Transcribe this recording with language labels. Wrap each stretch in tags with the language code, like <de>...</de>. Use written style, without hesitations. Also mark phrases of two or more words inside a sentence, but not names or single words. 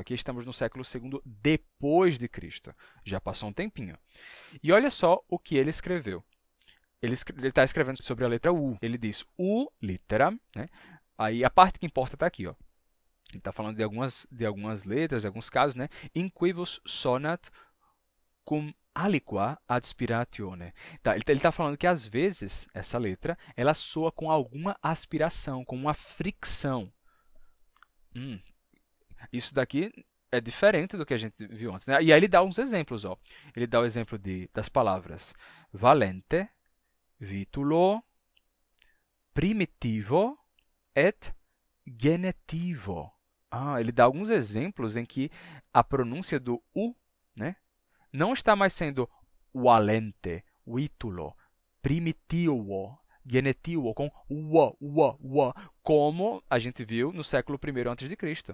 <pt>Aqui estamos no século II depois de Cristo. Já passou um tempinho. E olha só o que ele escreveu. Ele está escrevendo sobre a letra U. Ele diz</pt> <la>U litera,</la> <pt>né? Aí a parte que importa está aqui, ó. Ele está falando de algumas letras, de alguns casos, né?</pt> <la>In quibus sonat cum aliqua aspiratione.</la> <pt>Tá, ele está falando que, às vezes, essa letra ela soa com alguma aspiração, com uma fricção. Isso daqui é diferente do que a gente viu antes, né? E aí ele dá uns exemplos. Ó. Ele dá o exemplo das palavras valente,</pt> <la>vitulo, primitivo et genetivo.</la> <pt>Ele dá alguns exemplos em que a pronúncia do U, né, não está mais sendo valente, vítulo, primitivo, genetivo, com w, como a gente viu no século I a.C.</pt>